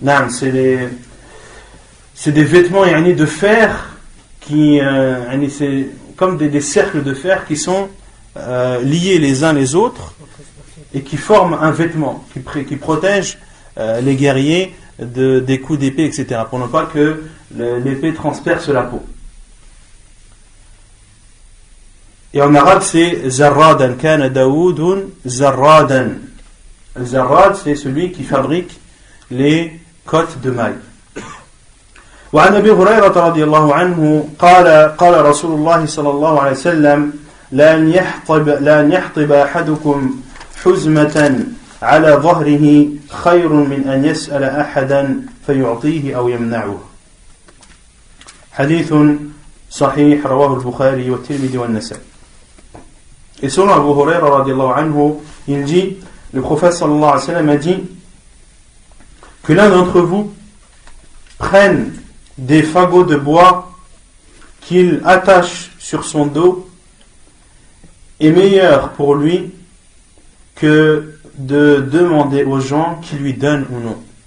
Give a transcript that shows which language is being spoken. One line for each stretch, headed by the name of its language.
French: C'est des vêtements de fer qui c'est comme des cercles de fer qui sont liés les uns les autres et qui forment un vêtement qui protège les guerriers des coups d'épée, etc., pour ne pas que l'épée transperce la peau. Et en arabe c'est zarradan,
Arabic: kana Daoudun zarradan.
French: Le zarrad, c'est celui qui fabrique les côtes de mailles.
Arabic: وعن أبي هريرة رضي الله عنه قال رسول الله صلى الله عليه وسلم لأن يحطب أحدكم حزمة على ظهره خير من أن يسأل أحدا فيعطيه أو يمنعه. حديث صحيح رواه البخاري والترمذي والنسائي.
French: Et selon Abu Huraira radiallahu anhu, il dit, le prophète sallallahu alayhi wa sallam a dit que l'un d'entre vous prenne des fagots de bois qu'il attache sur son dos est meilleur pour lui que de demander aux gens qui lui donnent ou non.